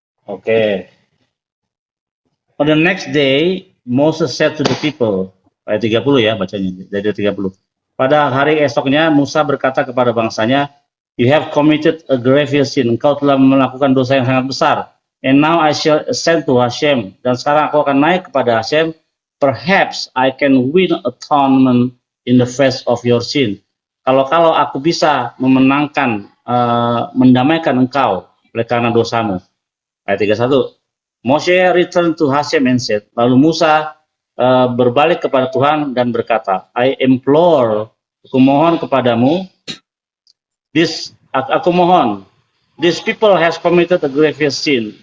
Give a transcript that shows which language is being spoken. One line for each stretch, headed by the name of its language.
English: Oke. On the next day, Moses said to the people,
Indonesian: ayat 30 ya bacanya, dari 30. Pada hari esoknya, Musa berkata kepada bangsanya,
English: "You have committed a grievous sin.
Indonesian: Engkau telah melakukan dosa yang sangat besar.
English: And now I shall ascend to Hashem."
Indonesian: Dan sekarang aku akan naik kepada Hashem.
English: "Perhaps I can win atonement in the face of your sin."
Indonesian: Kalau aku bisa memenangkan, mendamaikan engkau oleh karena dosamu.
English: Ayat 31. Moshe returned to Hashem and said,
Indonesian: lalu Musa berbalik kepada Tuhan dan berkata,
English: I implore,
Indonesian: aku mohon kepadamu, aku mohon,
English: these people has committed a grievous sin.